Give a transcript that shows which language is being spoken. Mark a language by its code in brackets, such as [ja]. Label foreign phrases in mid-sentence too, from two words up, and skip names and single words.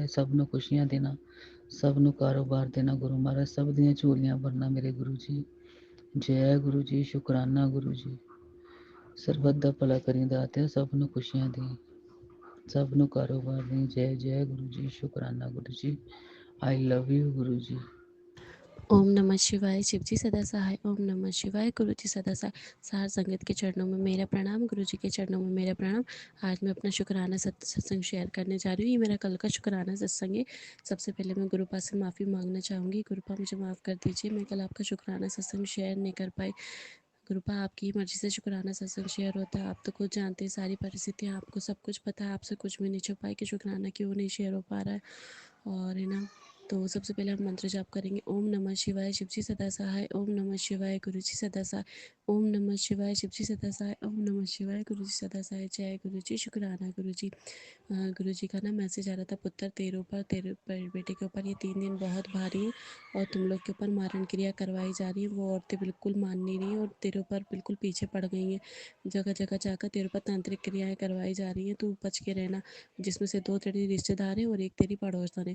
[pa] ਸਭ ਨੂੰ ਖੁਸ਼ੀਆਂ ਦੇਣਾ, ਸਭ ਨੂੰ ਕਾਰੋਬਾਰ ਦੇਣਾ ਗੁਰੂ ਮਹਾਰਾਜ, ਸਭ ਦੀਆਂ ਝੋਲੀਆਂ ਭਰਨਾ ਮੇਰੇ ਗੁਰੂ ਜੀ। ਜੈ ਗੁਰੂ ਜੀ, ਸ਼ੁਕਰਾਨਾ ਗੁਰੂ ਜੀ। ਸਰਬਤ ਦਾ ਭਲਾ ਕਰੀ ਦਾਤਿਆ, ਸਭ ਨੂੰ ਖੁਸ਼ੀਆਂ ਦੇ, ਸਭ ਨੂੰ ਕਾਰੋਬਾਰ ਦੇ। ਜੈ ਜੈ ਗੁਰੂ ਜੀ, ਸ਼ੁਕਰਾਨਾ गुरु जी। [en] I love you [pa] गुरु जी। [hi] ओम नमः शिवाय। शिव जी सदा सहाय। ओम नमः शिवाय। गुरु जी सदा सहाय। सार संगत के चरणों में मेरा प्रणाम, गुरु जी के चरणों में मेरा प्रणाम। आज मैं अपना शुक्राना सत्संग शेयर करने जा रही हूँ। ये मेरा कल का शुक्राना सत्संग है। सबसे पहले मैं गुरुपा से माफ़ी मांगना चाहूँगी। गुरुपा मुझे माफ़ कर दीजिए, मैं कल आपका शुक्राना सत्संग शेयर नहीं कर पाई। गुरुपा आपकी मर्जी से शुक्राना सत्संग शेयर होता है। आप तो खुद जानते हैं सारी परिस्थितियाँ, आपको सब कुछ पता है। आपसे कुछ भी नहीं छुपाई कि शुक्राना क्यों नहीं शेयर हो पा रहा है। और है ना, तो सबसे पहले हम मंत्र जाप करेंगे। ओम नमः शिवाय, शिव जी सदा सहाय। ओम नमः शिवाय, गुरु जी सदा सहाय। ओम नमः शिवाय, शिव जी सदा सहाय। ओम नमः शिवाय, गुरु जी सदा सहाय। जय गुरु जी, शुक्राना गुरु जी। गुरु जी का ना मैसेज आ रहा था, पुत्र तेरे ऊपर, तेरे बेटे के ऊपर ये 3 दिन बहुत भारी है और तुम लोग के ऊपर मारण क्रिया करवाई जा रही है। वो औरतें बिल्कुल मान नहीं रही हैं और तेरे ऊपर बिल्कुल पीछे पड़ गई हैं। जगह जगह जाकर तेरे ऊपर तांत्रिक क्रियाएं करवाई जा रही हैं। तू बच के रहना, जिसमें से 2 तेरी रिश्तेदार हैं और 1 तेरी पड़ोसन है।